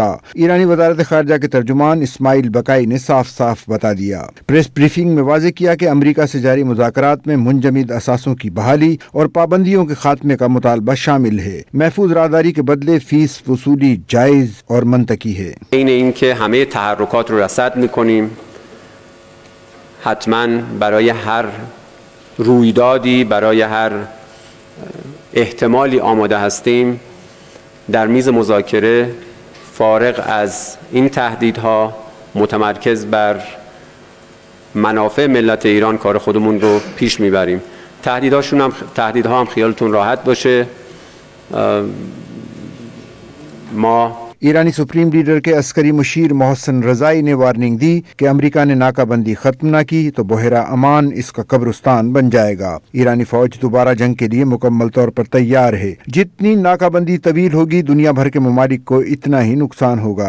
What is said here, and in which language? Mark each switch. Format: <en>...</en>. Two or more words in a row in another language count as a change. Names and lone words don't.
<ur>ایرانی وزارت خارجہ کے ترجمان اسماعیل بقائی نے صاف صاف بتا دیا۔ پریس بریفنگ میں واضح کیا کہ امریکہ سے جاری مذاکرات میں منجمد اثاثوں کی بحالی اور پابندیوں کے خاتمے کا مطالبہ شامل ہے۔ محفوظ راہداری کے بدلے فیس وصولی جائز اور منطقی ہے۔</ur> <fa>این که همه تحرکات رو رصد می‌کنیم، حتما برای هر رویدادی، برای هر احتمالی آماده هستیم. در میز مذاکره فارغ از این تهدیدها متمرکز بر منافع ملت ایران کار خودمون رو پیش میبریم. تهدیدها هم خیالتون راحت باشه. ما</fa> <ur>ایرانی سپریم لیڈر کے عسکری مشیر محسن رضائی نے وارننگ دی کہ امریکہ نے ناکہ بندی ختم نہ کی تو بحیرہ امان اس کا قبرستان بن جائے گا۔ ایرانی فوج دوبارہ جنگ کے لیے مکمل طور پر تیار ہے۔ جتنی ناکہ بندی طویل ہوگی، دنیا بھر کے ممالک کو اتنا ہی نقصان ہوگا۔</ur>